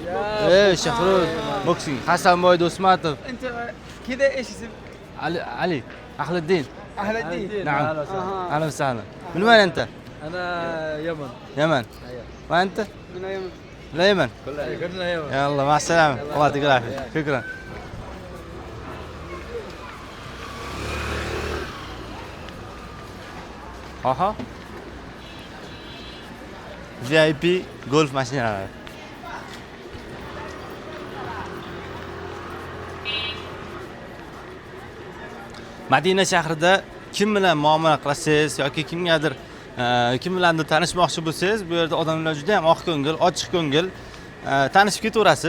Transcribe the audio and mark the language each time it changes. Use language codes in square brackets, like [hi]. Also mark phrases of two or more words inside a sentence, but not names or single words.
[ar] ايه شخروخ بوكسينج. حسن بوي دوسماتوف. انت كذا ايش اسم؟ علي احل الدين. اهل الدين. نعم اهلا وسهلا. من وين انت؟ انا يمن. يمن. وانت؟ من يمن. لا يمن. كلنا يمن. يلا مع السلامة. الله يعطيك العافية. شكرا. Aha. [uz] VIP golf mashinalari. Madina shahrida kim bilan muomala qilasiz yoki kimgadir kim bilandir tanishmoqchi bo'lsangiz, bu yerda odamlar juda ham oq ko'ngil, ochiq ko'ngil, tanishib ketaverasiz.